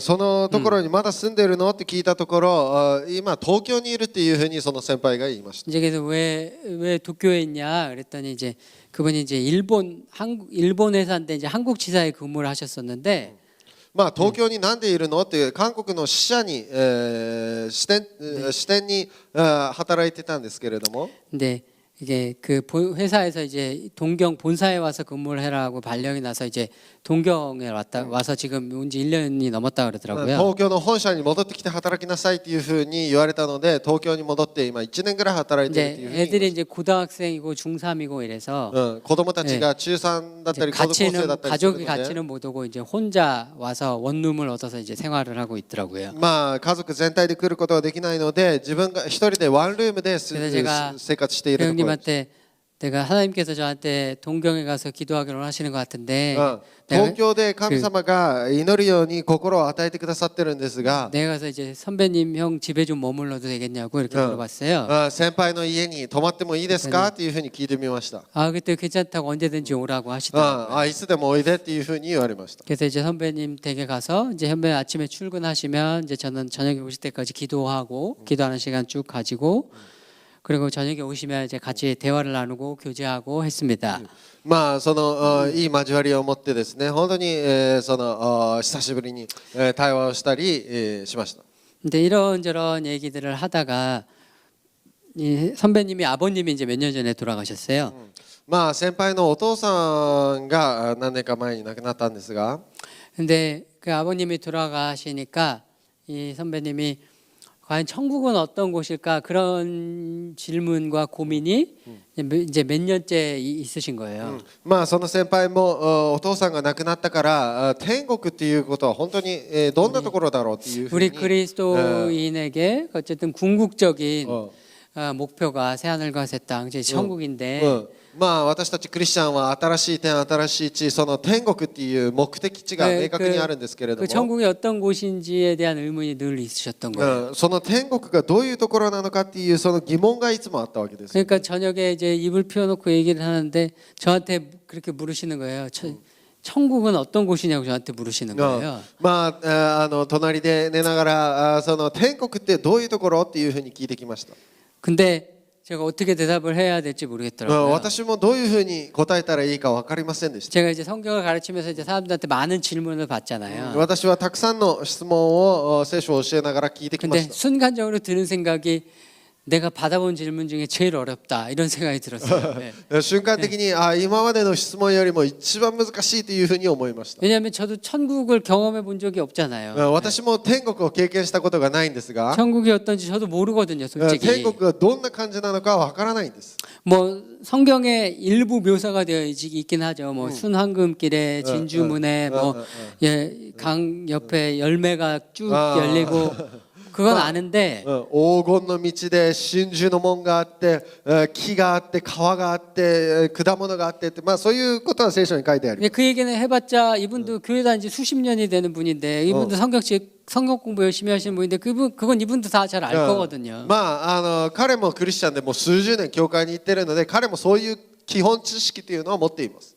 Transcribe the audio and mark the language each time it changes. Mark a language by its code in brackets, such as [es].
[ja] そのところにまだ住んでるのって聞いたところ、今東京にいるっていうふうにその先輩が言いました。 [ko] 이제 그래서 왜 도쿄에 있냐 그랬더니 이제 그분이 이제 일본 회사인데 이제 한국 지사에 근무를 하셨었는데 [ja] まあ東京になんでいるのって韓国の支社に、支店に働いてたんですけれども、 [ko] 근데 이게 그 회사에서 이제 동경 본사에 와서 근무를 해라고 발령이 나서 이제 동경에 와서 지금 온 지 1년이 넘었다 그러더라고요. [ja] 東京の本社に戻ってきて働きなさいっていうふうに言われたので、東京に戻って今1年ぐらい働いてるっていうふうに [ko] 애들이 이제 고등학생이고 중3이고 이래서 [ja] 子供たちが中3だったり高校生だったりするので、 [ko] 같이는 못 오고 이제 혼자 와서 원룸을 얻어서 이제 생활을 하고 있더라고요. [ja] まあ家族全体で来ることはできないので、自分が一人でワンルームで生活しているところ。 [ko] 형님한테 내가 하나님께서 저한테 동경에 가서 기도하기를 원하시는 것 같은데 [ja] 東京で神様が祈るように心を与えてくださってるんですが、 [ko] 내가 가서 이제 선배님 형 집에 좀 머물러도 되겠냐고 이렇게 물어봤어요. [ja] 先輩の家に泊まってもいいですかっていうふうに聞いてみました。 [ko] 그때 괜찮다고 언제든지 오라고 하시더라고요. [ja] いつでもおいでっていうふうに言われました。 [ko] 그래서 이제 선배님 댁에 가서 이제 선배 아침에 출근하시면 이제 저는 저녁에 오실 때까지 기도하고 기도하는 시간 쭉 가지고 그리고 저녁에 오시면 이제 같이 대화를 나누고 교제하고 했습니다. [ja] まあそのいい交わりを持ってですね、本当にその久しぶりに対話をしたりしました。 [ko] 근데 이런저런 얘기들을 하다가 이 선배님이 아버님이 이제 몇 년 전에 돌아가셨어요. [ja] まあ先輩のお父さんが何年か前に亡くなったんですが、 [ko] 근데 그 아버님이 돌아가시니까 이 선배님이 과연 천국은 어떤 곳일까 그런 질문과 고민이 이제 몇 년째 있으신 거예요. [ja] まあその先輩もお父さんが亡くなったから天国っていうことは本当にどんなところだろうっていうふう [ko] 우리 [ja] に [ko] 그리스도인에게 어쨌든 궁극적인 목표가 새하늘과 새 땅, 이제 천국인데 [ja] まあ私たちクリスチャンは新しい天新しい地、その天国っていう目的地が明確にあるんですけれど [ko] 그 [ja] も、 [ko] 천국이 어떤 곳인지에 대한 의문이 늘 있으셨던 거예요. [ja] その天国がどういうところなのかっていうその疑問がいつもあったわけです。 [ko] 그러니까 저녁에 이제 입을 피워놓고 얘기를 하는데 저한테 그렇게 물으시는 거예요. 천국은 어떤 곳이냐고 저한테 물으시는 거예요. [ja] まあ隣で寝ながらその天国ってどういうところっていうふうに聞いてきました。 [ko] 근데 제가 어떻게 대답을 해야 될지 모르겠더라고요. [ja] 私もどういうふうに答えたらいいか分かりませんでした。 [ko] 제가 이제 성경을 가르치면서 이제 사람들한테 많은 질문을 받잖아요. [ja] 私はたくさんの質問を聖書を教えながら聞いてきま [ko] 근데 [ja] した。 [ko] 순간적으로 드는 생각이 내가 받아본 질문 중에 제일 어렵다 이런 생각이 들었어요. 네. [ja] 瞬間的に今までの質問よりも一番難しいというふうに思いました。 [ko] 왜냐하면 저도 천국을 경험해 본 적이 없잖아요. [ja] 私も天国を経験したことがないんですが、 [ko] 천국이 어떤지 저도 모르거든요, 솔직히. [ja] 国がどんな感じなのかわからないんです。 [ko] 뭐 성경에 일부 묘사가 되어 있긴 하죠. 뭐 순황금길에 진주문에 강 옆에 열매가 쭉 열리고 그건 아는데 [ja] 黄金の道で真珠の門があって木があって川があって果物があってって、まあそういうことは聖書に書いてある。 [ko] 근데 그 얘기는 해봤자 이분도 교회 다닌 지 수십 년이 되는 분인데 이분도 성경 공부 열심히 하시는 분인데 그건 이분도 다 잘 알 거거든요. [ja] まあ彼もクリスチャンでもう数十年教会に行ってるので、彼もそういう基本知識というのを持っています。